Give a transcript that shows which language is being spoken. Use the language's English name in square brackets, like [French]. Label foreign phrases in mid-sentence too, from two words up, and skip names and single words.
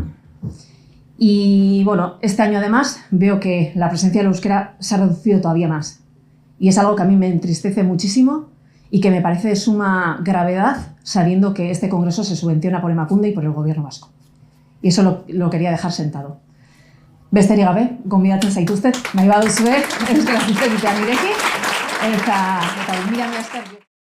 [Spanish] Y bueno, este año además veo que la presencia del euskera se ha reducido todavía más. Y es algo que a mí me entristece muchísimo y que me parece de suma gravedad sabiendo que este congreso se subvenciona por Emakunde y por el gobierno vasco. Y eso lo quería dejar sentado. [Basque] Besterik gabe, gonbidatzen zaituztet, nahi baduzue, euskara zuzenbitean irekin, eta mila esker.